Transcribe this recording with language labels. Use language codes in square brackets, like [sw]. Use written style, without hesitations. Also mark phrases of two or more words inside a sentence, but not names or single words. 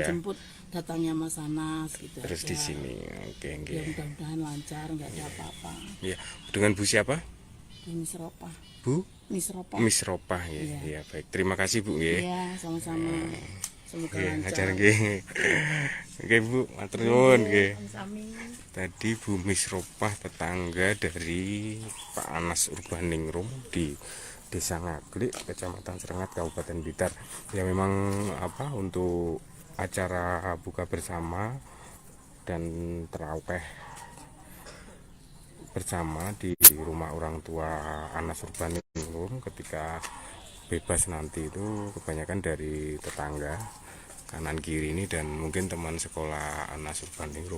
[id] menjemput datangnya Mas Anas gitu. Terus di aja. sini, oke oke. Ya mudah-mudahan lancar, enggak ada apa-apa. Ya, dengan Bu siapa? Di Misropa. Bu Misropa. Miss Ropah ya. Iya. Ya baik. Terima kasih Bu ya. Iya, sama-sama. Semoga Oke, lancar. [jv] ajar nggih. Oke Bu, matur nuwun nggih. Sami. [id] Tadi Bu Miss Ropah tetangga dari Pak Anas Urbaningrum di Desa Ngaglik, Kecamatan Serengat, Kabupaten Blitar. Ya memang apa untuk acara buka bersama dan tarawih bersama di rumah orang tua Anas Urbaningrum ketika bebas nanti itu kebanyakan dari tetangga kanan kiri ini dan mungkin teman sekolah Anas Urbaningrum.